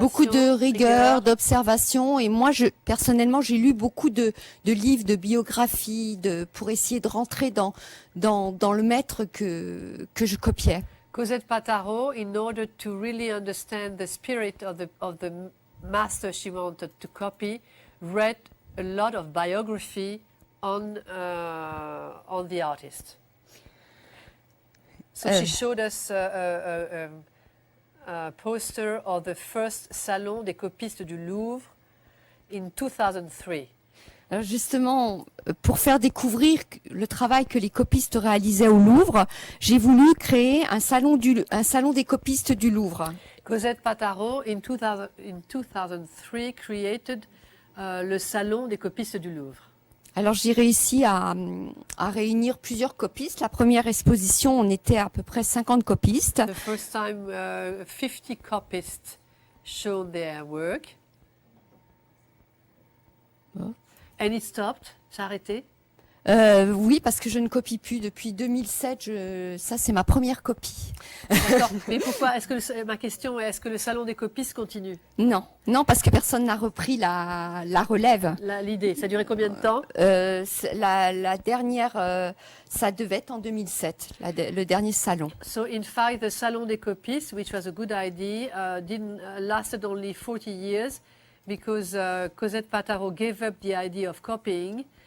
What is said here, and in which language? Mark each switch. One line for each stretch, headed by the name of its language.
French: Beaucoup de rigueur, d'observation. Et moi, personnellement, j'ai lu beaucoup de livres, de biographies, pour essayer de rentrer dans le maître que je copiais.
English: Cosette Pataro, in order to really understand the spirit of the master she wanted to copy, read a lot of biography on the artist. So she showed us a poster of the first salon des copistes du Louvre in 2003.
French: Alors justement, pour faire découvrir le travail que les copistes réalisaient au Louvre, j'ai voulu créer un salon des copistes du Louvre.
English: Cosette Pataro, in 2003, created le salon des copistes du Louvre.
French: Alors j'ai réussi à réunir plusieurs copistes. La première exposition, on était à peu près 50 copistes.
English: The first time 50 copists showed their work. Oh. And it stopped.
French: Ça a arrêté. Oui, parce que je ne copie plus depuis 2007. Ça, c'est ma première copie. D'accord. Mais pourquoi? Ma question est, est-ce que le salon des copistes continue? Non, parce que personne n'a repris la relève. L'idée, ça a duré combien de temps? La dernière, ça devait être en 2007, le dernier salon.
English: So in fact, the salon des copistes, which was a good idea, didn't lasted only 40 years because Cosette Pataro gave up the idea of copying.